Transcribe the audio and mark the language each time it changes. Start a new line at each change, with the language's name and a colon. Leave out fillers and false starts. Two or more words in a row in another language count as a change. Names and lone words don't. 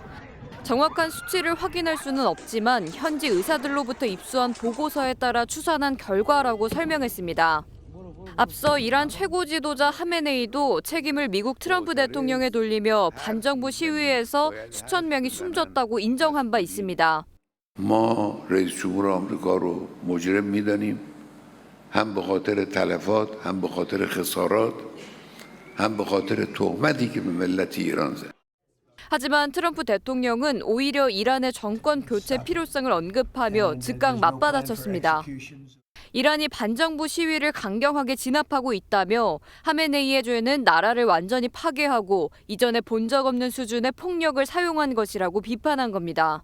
Korean: 정확한 수치를 확인할 수는 없지만 현지 의사들로부터 입수한 보고서에 따라 추산한 결과라고 설명했습니다. 앞서 이란 최고 지도자 하메네이도 책임을 미국 트럼프 대통령에 돌리며 반정부 시위에서 수천 명이 숨졌다고 인정한 바 있습니다.
Persian: ما رئیس جمهور آمریکا رو مجرم می‌دانیم هم به خاطر تلفات هم به خاطر خسارات هم به خاطر تهمتی که به ملت ایران زد.
Korean: 하지만 트럼프 대통령은 오히려 이란의 정권 교체 필요성을 언급하며 즉각 맞받아쳤습니다. 이란이 반정부 시위를 강경하게 진압하고 있다며 하메네이의 죄는 나라를 완전히 파괴하고 이전에 본 적 없는 수준의 폭력을 사용한 것이라고 비판한 겁니다.